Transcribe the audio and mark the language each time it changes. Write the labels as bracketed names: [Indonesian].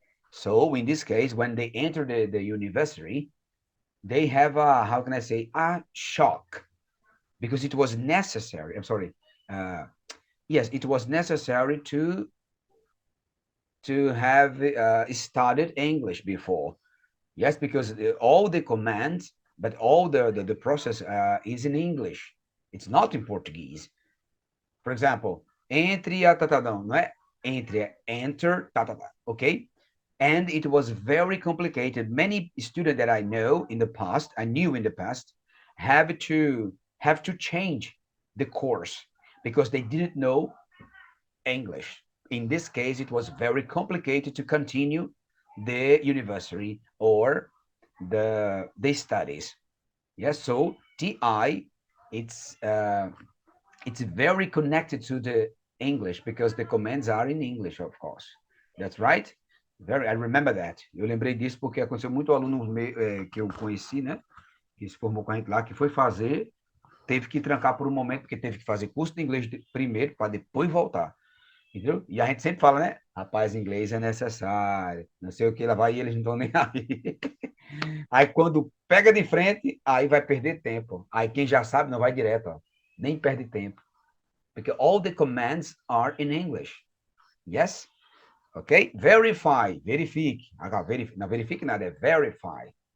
[English] So in this case, when they enter the university, they have a, how can I say, a shock because it was necessary. I'm sorry. Uh, yes, it was necessary to have studied English before. Yes, because all the commands, but all the process is in English. It's not in Portuguese. For example, [Portuguese] entre a tá, não, não é entre, é enter, tá, tá, tá, okay? [English] And it was very complicated. Many students that I know in the past, I knew in the past, have to change the course because they didn't know English. In this case, it was very complicated to continue the university or the studies. Yes, so TI, it's it's very connected to the English because the commands are in English, of course. That's right. Very, I remember that. [Portuguese] Eu lembrei disso porque aconteceu muito aluno que eu conheci, né? Que se formou com a gente lá, que foi fazer, teve que trancar por um momento, porque teve que fazer curso de inglês primeiro, para depois voltar. Entendeu? E a gente sempre fala, né? Rapaz, inglês é necessário. Não sei o que, lá vai e eles não estão nem aí. Aí quando pega de frente, aí vai perder tempo. Aí quem já sabe não vai direto, ó. Nem perde tempo. [English] Because all the commands are in English. Yes? Okay? Verify, [Portuguese] verifique. Agora, não verifique nada, é verify.